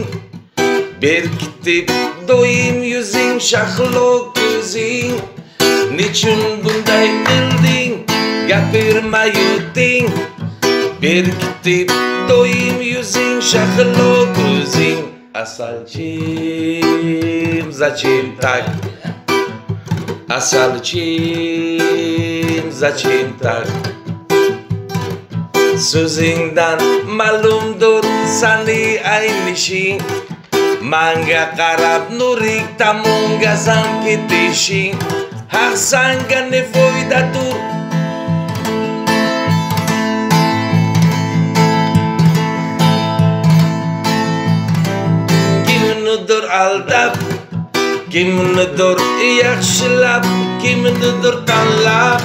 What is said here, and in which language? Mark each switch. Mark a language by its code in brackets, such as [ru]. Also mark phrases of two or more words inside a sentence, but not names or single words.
[uz] Berkitib doim yuzing, shahlo ko'zing. Nechun bunday qilding? Gapirmay o'tding. Berkitib doim yuzing, shahlo ko'zing. Asalchim, [ru] зачем так? Asalchim, зачем так? [uz] So'zingdan ma'lumdir sani aynishing. Manga qarab nurik tomonga zam ketishing. Har sanga ne foydadir? Kimnidir aldab, kimnidir yaxshilab, kimnidir tanlab.